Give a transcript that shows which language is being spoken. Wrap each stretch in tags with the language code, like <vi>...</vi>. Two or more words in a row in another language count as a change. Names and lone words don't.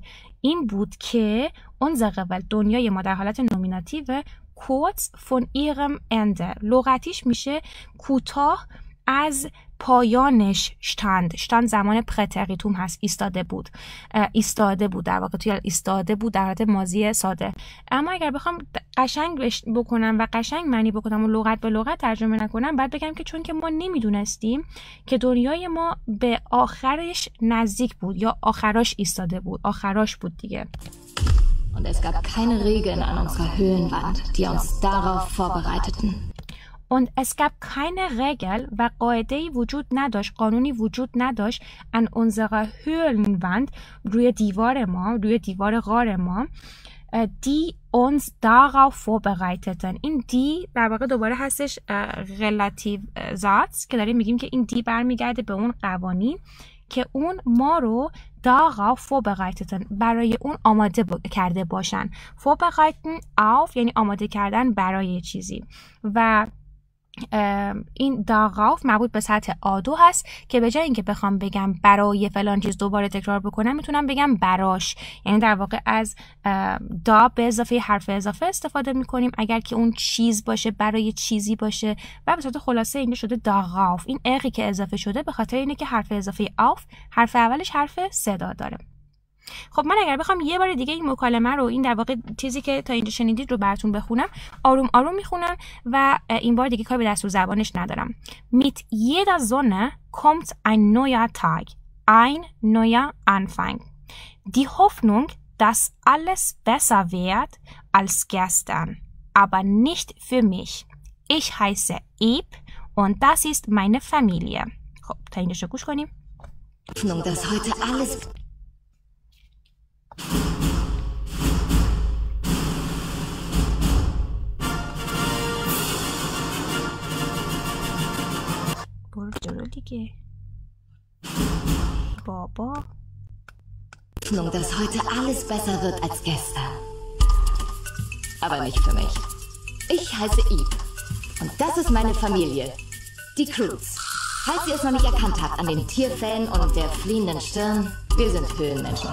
<fa>این بود که</fa> <de>unsere Welt</de> <fa>دنیای ما در حالت نومیناتیو</fa> <de>kurz von ihrem Ende</de> <fa>لغتیش میشه کوتاه از پایانش اشتاند زمان پرتریتوم هست ایستاده بود در واقع توی ایستاده بود در حالت ماضی ساده. اما اگر بخوام قشنگ بکنم و قشنگ معنی بکنم و لغت به لغت ترجمه نکنم بعد بگم که چون که ما نمیدونستیم که دنیای ما به آخرش نزدیک بود یا آخراش ایستاده بود آخراش بود دیگه.</fa> <de>Und es gab keine Regeln an unserer Höhlenwand, die uns darauf vorbereiteten. Und es gab keine Regel</de> <fa>و قاعده‌ای وجود نداشت قانونی وجود نداشت</fa> <de>an unserer Höhlenwand</de> <fa>روی دیوار غار ما</fa> <de>die uns darauf vorbereiteten.</de> <fa>این دی در واقع دوباره هستش</fa> <de>relativ Satz</de> <fa>که داریم میگیم که این دی برمیگرده به اون قوانین که اون ما رو</fa> <de>darauf vorbereiteten</de> <fa>برای اون آماده کرده باشن.</fa> <de>vorbereiten auf</de> <fa>یعنی آماده کردن برای چیزی و این darauf مربوط به سطح A2 هست که به جای اینکه بخوام بگم برای فلان چیز دوباره تکرار بکنم میتونم بگم براش، یعنی در واقع از دا به اضافه حرف اضافه استفاده میکنیم اگر که اون چیز باشه برای چیزی باشه و به صورت خلاصه اینجا شده darauf. این اقی که اضافه شده به خاطر اینه که حرف اضافه auf حرف اولش حرف صدا داره. خب من اگر بخوام یه بار دیگه این مکالمه رو این در واقع چیزی که تا اینجا شنیدید رو براتون بخونم آروم آروم میخونم و این بار دیگه کاری به دستور زبانش ندارم.</fa> <de>Mit jeder Sonne kommt ein neuer Tag, ein neuer Anfang. Die Hoffnung, dass alles besser wird als gestern, aber nicht für mich. Ich heiße Ib und das ist meine Familie.</de> <fa>خب تا اینجا گوش کنیم.</fa> <de>Hoffnung, dass heute alles</de> <fa>دیگه بابا</fa> <de>Hoffnung, dass heute alles besser wird als gestern. Aber nicht für mich. Ich heiße Ib und das ist meine Familie, die Croods. Falls ihr es noch nicht erkannt habt an den Tierfällen und der fliehenden Stirn, wir sind Höhlenmenschen.</de>